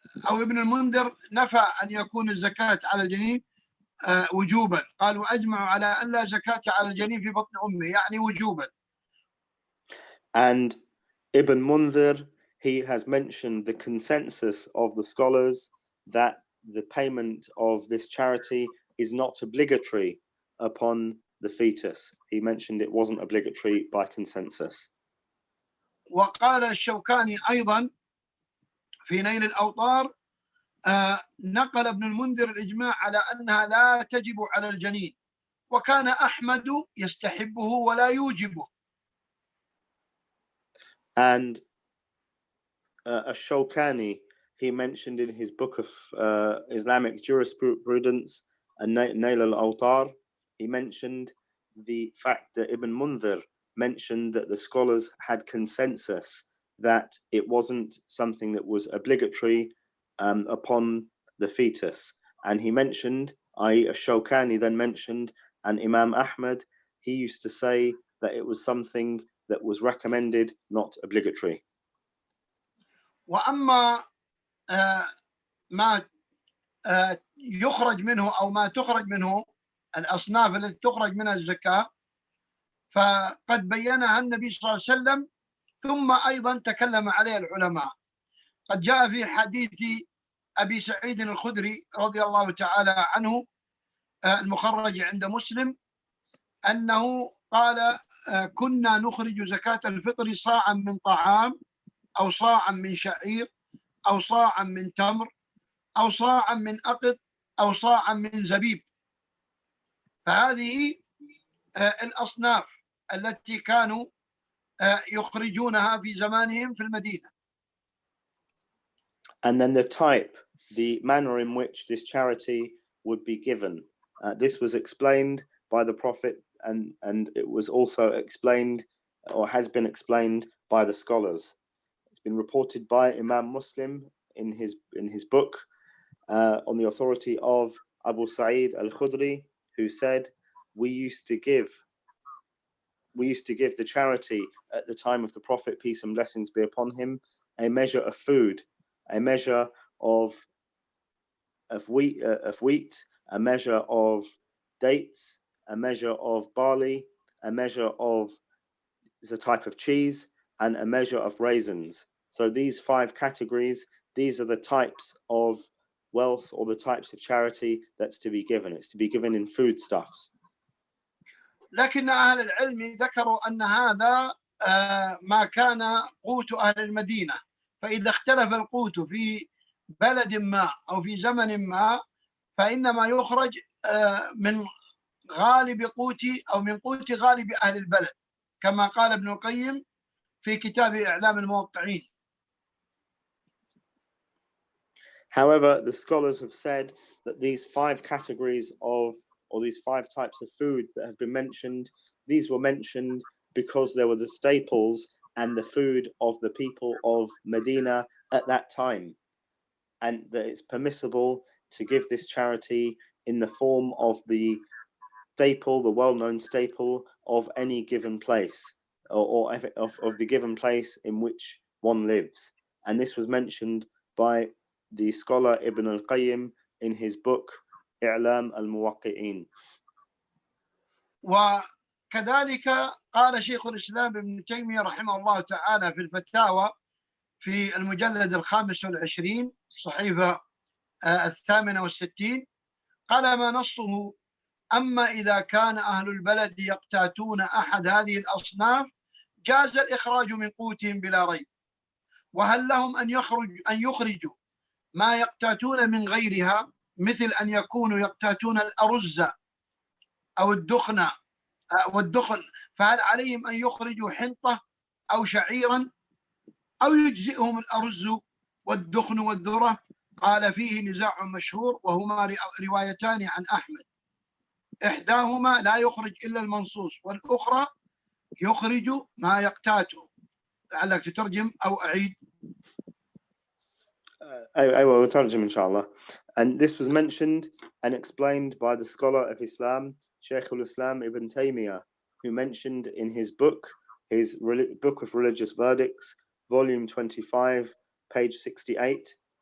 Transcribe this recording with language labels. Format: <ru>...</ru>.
<ar>أو ابن المنذر نفى أن يكون الزكاة على الجنين وجوبا، قال وأجمعوا على أن لا زكاة على الجنين في بطن أمه، يعني وجوبا.</ar> <en>And Ibn Munzir, he has mentioned the consensus of the scholars that the payment of this charity is not obligatory upon the fetus. He mentioned it wasn't obligatory by consensus.</en> <ar>وقال الشوكاني أيضا في نيل الأوطار نقل ابن المنذر الإجماع على أنها لا تجب على الجنين، وكان أحمد يستحبه ولا يوجبه.</ar> <en>And Ash-Shawkani, he mentioned in his book of Islamic jurisprudence, Nail al-Awtar, he mentioned the fact that Ibn Munzir mentioned that the scholars had consensus that it wasn't something that was obligatory upon the fetus. And he mentioned, i.e. Ash-Shawkani then mentioned, and Imam Ahmad, he used to say that it was something that was recommended, not obligatory.</en> <ar>وأما ما يخرج منه أو ما تخرج منه الأصناف التي تخرج منها الزكاة فقد بينها النبي صلى الله عليه وسلم ثم أيضا تكلم عليه العلماء. قد جاء في حديث أبي سعيد الخدري رضي الله تعالى عنه المخرج عند مسلم أنه قال كنا نخرج زكاة الفطر صاعا من طعام أو صاعا من شعير أو صاعا من تمر أو صاعا من أقط أو صاعا من زبيب. فهذه الأصناف التي كانوا يخرجونها في زمانهم في المدينة.</ar> <en>And then the type, the manner in which this charity would be given. This was explained by the Prophet and it was also explained or has been explained by the scholars. It's been reported by Imam Muslim in his book on the authority of Abu Sa'id al-Khudri, who said, we used to give the charity at the time of the Prophet, peace and blessings be upon him, a measure of food, a measure of wheat, a measure of dates, a measure of barley, a measure of a type of cheese, and a measure of raisins. So these 5 categories, these are the types of wealth or the types of charity that's to be given. It's to be given in foodstuffs.</en> <ar>لكن أهل العلم ذكروا أن هذا ما كان قوت أهل المدينة، فإذا اختلف القوت في بلد ما أو في زمن ما فإنما يخرج من غالب قوت أو من قوت غالب أهل البلد، كما قال ابن القيم في كتاب إعلام الموقعين.</ar> <en>However, the scholars have said that these 5 categories of, or these 5 types of food that have been mentioned, these were mentioned because there were the staples and the food of the people of Medina at that time, and that it's permissible to give this charity in the form of the staple, the well-known staple of any given place, or of the given place in which one lives. And this was mentioned by the scholar Ibn al-Qayyim in his book إعلام الموقعين.</en> <ar>وكذلك قال شيخ الإسلام ابن تيمية رحمه الله تعالى في الفتاوى في المجلد 25 الصحيفة 68 قال ما نصه: أما إذا كان أهل البلد يقتاتون أحد هذه الأصناف جاز الإخراج من قوتهم بلا ريب، وهل لهم أن يخرجوا ما يقتاتون من غيرها، مثل أن يكونوا يقتاتون الأرز أو الدخن فهل عليهم أن يخرجوا حنطة أو شعيرا أو يجزئهم الأرز والدخن والذرة؟ قال فيه نزاع مشهور وهما روايتان عن أحمد، إحداهما لا يخرج إلا المنصوص والأخرى يخرج ما يقتاته. لعلك تترجم أو أعيد.</ar> <en>I will</en> <ar>ترجم</ar> <en>inshallah. And this was mentioned and explained by the scholar of Islam, Shaykh al-Islam Ibn Taymiyyah, who mentioned in his book, his Book of Religious Verdicts, volume 25, page 68,</en>